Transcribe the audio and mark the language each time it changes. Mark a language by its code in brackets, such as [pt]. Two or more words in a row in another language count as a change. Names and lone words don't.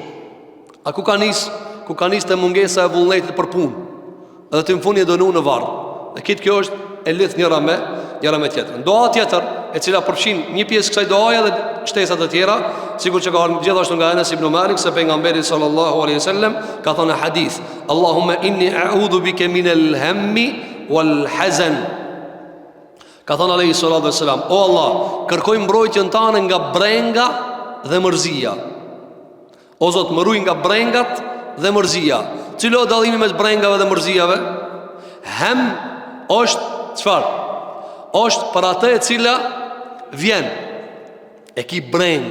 [sq] A ku ka nis të mungesa e vullnetit për punë, edhe të në fund je dënuar në varr. Dhe këtë kjo është e lidh njëra me tjetrën. Doa tjetër, e cila përfshin një pjesë kësaj doaje dhe shtesat e tjera, sikur që ka gjithashtu nga Anas ibn Malik se pejgamberi [ar] صلى الله عليه وسلم [sq] ka thënë hadith: [ar] اللهم إني أعوذ بك من الهم والحزن. [sq] Ka thënë [ar] عليه الصلاة والسلام: [sq] O Allah, kërkoj mbrojtjen tane nga brenga dhe mërzia. O Zot, më ruaj nga brengat dhe mërzia. Cilo dallimi mes brengave dhe mërzijave? Hem është çfarë? Është për atë e cila vjen e ki breng.